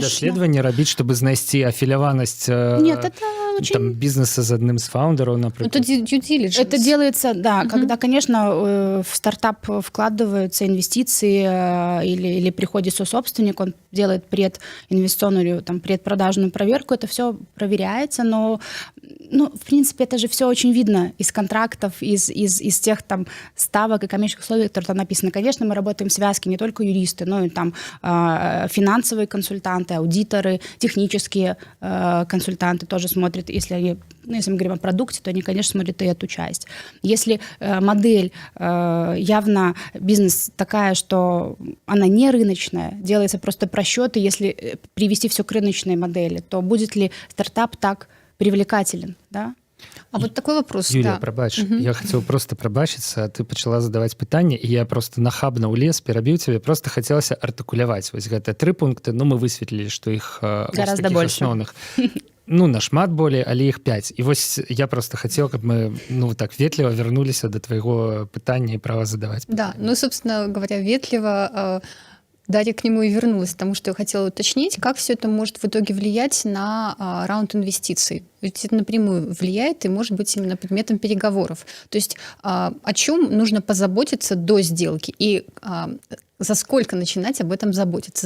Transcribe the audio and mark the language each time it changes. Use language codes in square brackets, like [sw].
[be] даследаванні рабіць, чтобы знайсці афіляванасць [ru] Нет, это очень... [be] там, бизнеса з адным з фаундераў, напрыклад. [ru] Это due diligence. Это делается, да, когда, конечно, в стартап вкладываются инвестиции или приходит сособственник, он делает прединвестиционную, там, предпродажную проверку, это все проверяется, но, ну, в принципе, это же все очень видно из контрактов, из тех там ставок и коммерческих условий, которые там написаны. Конечно, мы работаем в связке, не только юристы, но и там финансовые консультанты, аудиторы, технические консультанты тоже смотрят, если мы говорим о продукте, то они, конечно, смотрят и эту часть. Если модель явно бизнес такая, что она не рыночная, делается просто просчеты, если привести все к рыночной модели, то будет ли стартап так привлекателен, да? А вот такой вопрос. [be] Юлія, да. прабач, я хацеў просто прабачыцца, ты пачала задаваць пытанне, і я просто нахабна ўлез, перабіў цябе, просто хацелася артыкуляваць вось гэтыя 3 пункты, ну мы высветлілі, што іх [ru] гораздо больше. [be] Асноўных, ну нашмат болей, але іх 5. І вось я просто хацеў, каб мы, ну так ветліва вярнуліся да твайго пытання і права задаваць [ru] Да, ну, собственно говоря, ветливо Дарья к нему и вернулась, потому что я хотела уточнить, как все это может в итоге влиять на раунд инвестиций. Ведь это напрямую влияет и может быть именно предметом переговоров. То есть о чем нужно позаботиться до сделки и за сколько начинать об этом заботиться?